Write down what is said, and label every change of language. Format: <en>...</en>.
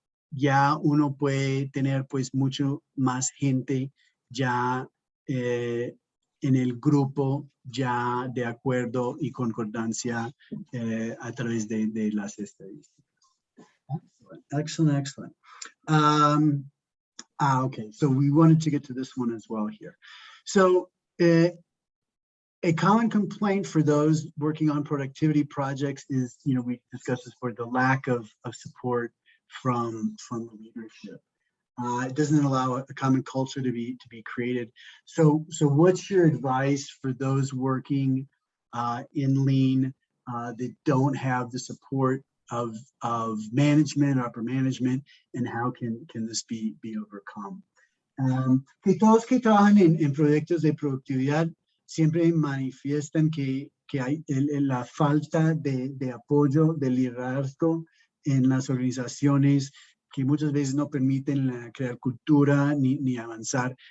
<es>ya uno puede tener pues mucho más gente ya en el grupo ya de acuerdo y concordancia a través de las estadísticas.</es> <en>Excellent, excellent. Okay, so we wanted to get to this one as well here. So a common complaint for those working on productivity projects is, we discussed this before, the lack of support from leadership. It doesn't allow a common culture to be created. So what's your advice for those working in lean that don't have the support of management, upper management, and how can this be overcome?</en> <es>Que todos que trabajan en proyectos de productividad siempre manifiestan que hay la falta de apoyo, de liderazgo en las organizaciones, que muchas veces no permiten crear cultura ni avanzar.</es>